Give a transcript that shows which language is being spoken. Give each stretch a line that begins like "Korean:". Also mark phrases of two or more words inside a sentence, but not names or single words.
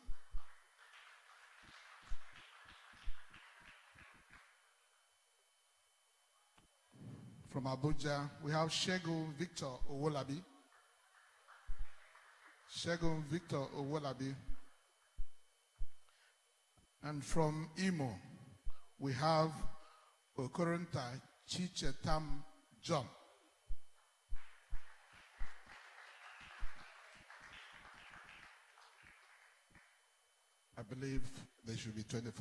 English: From Abuja, we have Shegun Victor Owolabi. Shegun Victor Owolabi. And from Imo, we have Okoronta Chichetam John. I believe there should be 25.